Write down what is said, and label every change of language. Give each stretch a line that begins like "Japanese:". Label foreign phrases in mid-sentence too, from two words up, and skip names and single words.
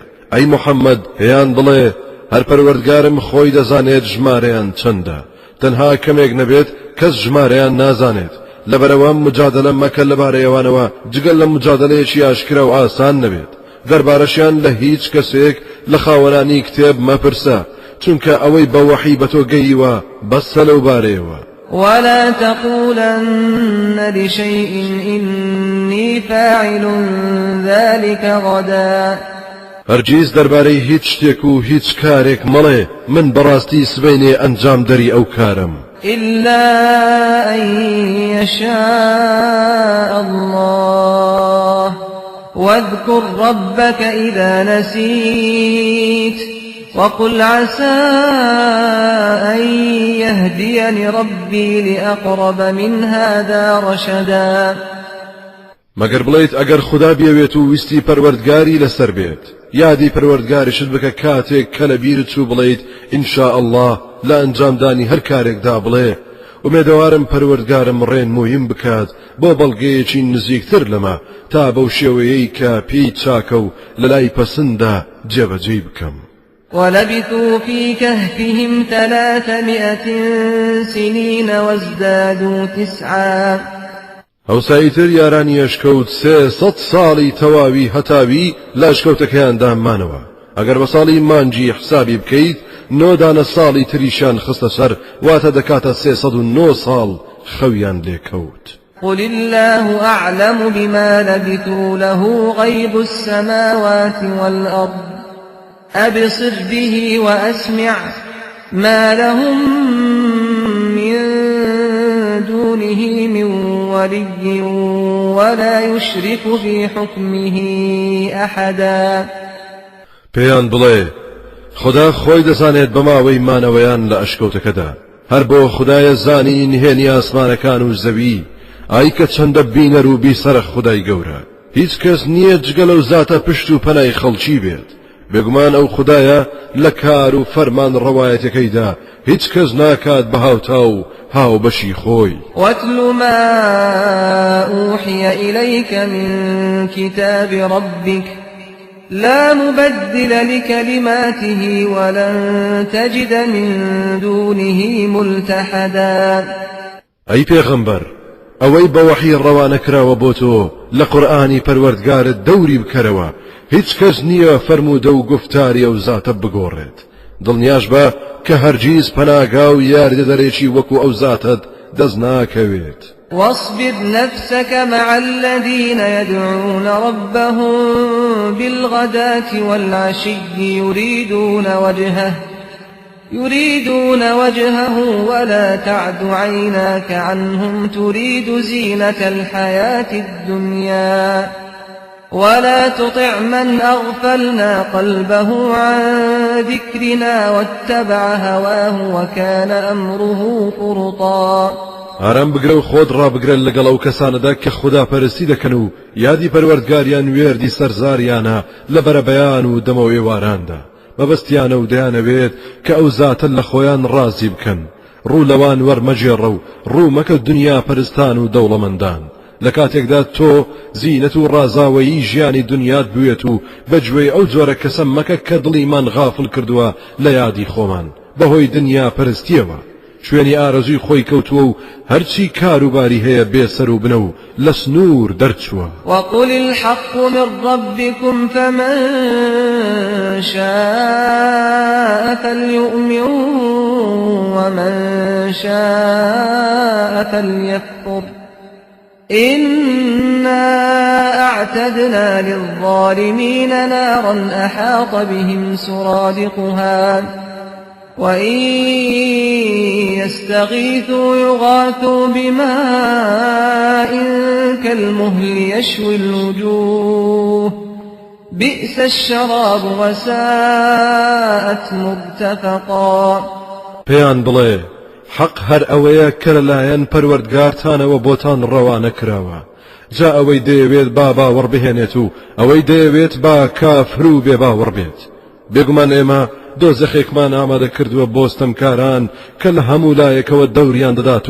Central Kurdish: ئەی محەممەد پێیان بڵێ هەر پەروەردگارم خۆی دەزانێت ژمارەیان چەندە تەنها کەمێک نەبێت کەس ژمارەیان نازانێت لەبەرەوە مجادلە مەکە لەبارەیەوانەوە جگەل لە مجادلەیەکی ئاشکرا و ئاسان نەبێت دەربارەشیان لە هیچ کەسێک لە خاوەنانی کتێب مەپرسە چونکە ئەوەی بە وەحی بە تۆ گەیوە بەسە لەو بارەیەوە.
Arabic: ولا تقولن لشيء إني فاعل ذلك غدا
Central Kurdish: هەرگیز دەربارەی هیچ شتێک و هیچ کارێک مەڵێ من بەڕاستی سبەینێ ئەنجام دەری ئەو کارم
Arabic: إلا أن يشاء الله واذكر ربك إذا نسيت وقل عسى أن يهديني ربي لأقرب من هذا رشدا
Central Kurdish: مەگەر بڵێیت ئەگەر خوددا بێوێت و ویستی پەروەردگاری لەسەر بێت یادی پەروەردگاریشت بکە کاتێک کە لە بیرت چوو بڵێیت
Arabic: ئینشاء الله
Central Kurdish: لە ئەنجامدانی هەر کارێکدا بڵێ ومێدەوارم پەروەردگارم ڕێن مویم بکات بۆ بەڵگەیەکی نزیکتر لەمە تا بەو شێوەیەی کە پێی چاکە و لە لای پەسەندە جێبەجێ بکەم.
Arabic: ولبثوا في كهفهم 300 سنين وازدادوا 9
Central Kurdish: هەوساییتر یارانی ئەشکەوت 300 ساڵی تەواوی هەتاوی لە ئەشکەوتەکەیاندا مانەوە ئەگەر بە ساڵی مانجی حسابی بکەیت 9 دانە ساڵی تریشان خستە سەر واتە دەکاتە 309 ساڵ خەویان لێکەوت.
Arabic: قل الله أعلم بما لبثوا له غيب السماوات والأرض أبصر به وأسمع ما لهم من دونه من ولي ولا يشرك في حكمه أحدا
Central Kurdish: پێیان بڵێ خدا خۆی دەزانێت بەماوەی مانەوەیان لە ئەشکەوتەکەدا هەر بۆ خدایە زانی نهێنی ئاسمانەکان و زەوی ئای کە چەندە بینەر و بیسەرە خودای گەورە هیچ کەس نییە جگە لەو زاتە پشت و پەنای خەڵکی بێت بێگومان ئەو خدایە لە کار و فەرمان ڕەوایەتەکەیدا هیچ کەس ناکات بە هاوتا و هاو بەشی خۆی.
Arabic: واتل ما أوحي إليك من كتاب ربك لا مبدل لكلماته ولن تجد من دونه ملتحدا.
Central Kurdish: أي پیغمبر ئەوەی بە وەحی ڕەوانە کراوە بۆ تۆ لە قورئانی پەروەردگارت دەوری بکەرەوە هیچ کەس نییە فەرموودە و گفتاری ئەو زاتە بگۆڕێت دڵنیاش بە کە هەرگیز پەناگا و یاریدەدەرێکی وەکو ئەو زاتت دەست ناکەوێت.
Arabic: واصبر نفسك مع الذين يدعون ربهم بالغداة والعشي يريدون وجهه ولا تعد عيناك عنهم تريد زينة الحياة الدنيا ولا تطع من أغفلنا قلبه عن ذكرنا واتبع هواه وكان أمره فرطا.
Central Kurdish: ئارام بگرە و خۆت ڕابگرن لەگەڵ ئەو کەسانەدا کە خوداپەرستی دەکەن و یادی پەروەردگاریان وێردی سەرزاریانە لە بەرەبەیان و دەمە ئێواراندا مەبەستیانە و دەیانەوێت کە ئەو زاتن لە خۆیان ڕازی بکەن ڕوو لەوان وەرمەجێڕە و ڕوو مەکە دنیا پەرستان و دەوڵەمەندان لە کاتێکدا تۆ زینەت و ڕازاوەیی ژیانی دنیات بوێت و بەگوێی ئەو جۆرە کەسە مەکە کە دڵیمان غافڵ کردووە لە یادی خۆمان بەهۆی دنیا پەرستیەوە شوێنی ئارەزوی خۆی کەوتووە و هەرچی کاروباری هەیە بێسەر و بنە و لە سنوور دەرچووە.
Arabic: وقل الحق من ربكم فمن شاء فليؤمن ومن شاء فليكفر إنا أعتدنا للظالمين نارا أحاط بهم سرادقها وإن يستغيثوا يغاثوا بماء كالمهل يشوي الوجوه بئس الشراب وساءت مرتفقا.
Central Kurdish: پێیان بڵێ حەق هەر ئەوەیە کە لەلایەن پەروەردگارتانەوە بۆتان ڕەوانە کراوە جا ئەوەی دەیەوێت با باوەڕ بهێنێت و ئەوەی دەیەوێت با کافر و بێ باوەڕ بێت بێگومان ئێمە دۆزەخێکمان ئامادە کردووە بۆستەمکاران کە لە هەموو لایەکەوە دەوریان دەدات